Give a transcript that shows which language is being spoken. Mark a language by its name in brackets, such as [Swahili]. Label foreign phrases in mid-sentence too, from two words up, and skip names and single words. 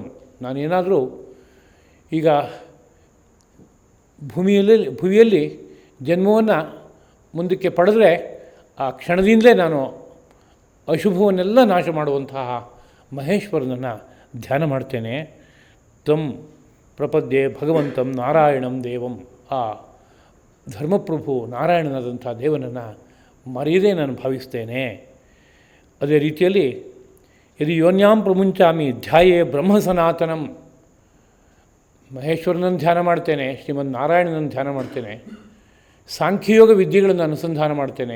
[Kannada] ನಾನೇನಾದರೂ ಈಗ ಭುವಿಯಲ್ಲಿ ಜನ್ಮವನ್ನು ಮುಂದಕ್ಕೆ ಪಡೆದರೆ ಆ ಕ್ಷಣದಿಂದಲೇ ನಾನು ಅಶುಭವನ್ನೆಲ್ಲ ನಾಶ ಮಾಡುವಂತಹ ಮಹೇಶ್ವರನನ್ನು ಧ್ಯಾನ ಮಾಡ್ತೇನೆ. [Sanskrit] ತಂ ಪ್ರಪದ್ಯೆ ಭಗವಂತಂ ನಾರಾಯಣಂ ದೇವಂ. [Kannada] ಆ ಧರ್ಮಪ್ರಭು ನಾರಾಯಣನಾದಂಥ ದೇವನನ್ನು ಮರೆಯದೇ ನಾನು ಭಾವಿಸ್ತೇನೆ. ಅದೇ ರೀತಿಯಲ್ಲಿ [Sanskrit] ಯದಿ ಯೋನ್ಯಾಂ ಪ್ರಮುಂಚಾಮಿ ಧ್ಯಾಯೇ ಬ್ರಹ್ಮ ಸನಾತನಂ. [Kannada] ಮಹೇಶ್ವರನನ್ನು ಧ್ಯಾನ ಮಾಡ್ತೇನೆ, ಶ್ರೀಮನ್ ನಾರಾಯಣನನ್ನು ಧ್ಯಾನ ಮಾಡ್ತೇನೆ, ಸಾಂಖ್ಯಯೋಗ ವಿದ್ಯೆಗಳನ್ನು ಅನುಸಂಧಾನ ಮಾಡ್ತೇನೆ.